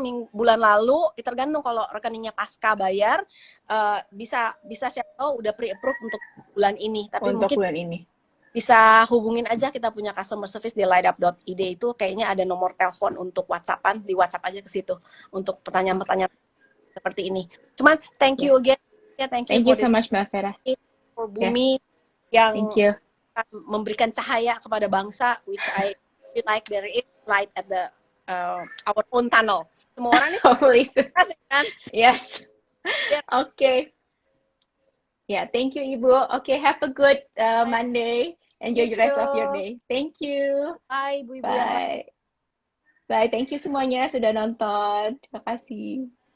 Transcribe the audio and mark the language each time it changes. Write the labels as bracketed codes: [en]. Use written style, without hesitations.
[id] Bulan lalu, tergantung kalau rekeningnya pasca bayar bisa siapa tahu udah pre-approve untuk bulan ini, tapi untuk mungkin bulan ini bisa hubungin aja, kita punya customer service di lightUp.id, itu kayaknya ada nomor telepon untuk WhatsApp-an, di WhatsApp aja ke situ untuk pertanyaan-pertanyaan seperti ini. [en] Cuman thank you again, thank you so much Mbak Vera for Bumi [id] yang memberikan cahaya kepada bangsa, [en] which I feel like there is light at the our own tunnel. [id] Semua orang [en] hopefully [id] kan? [en] Yes. Okay. Thank you Ibu. Okay, have a good Monday. Enjoy the rest of your day. Thank you. Bye Ibu. Bye. Thank you [id] semuanya sudah nonton. Terima kasih.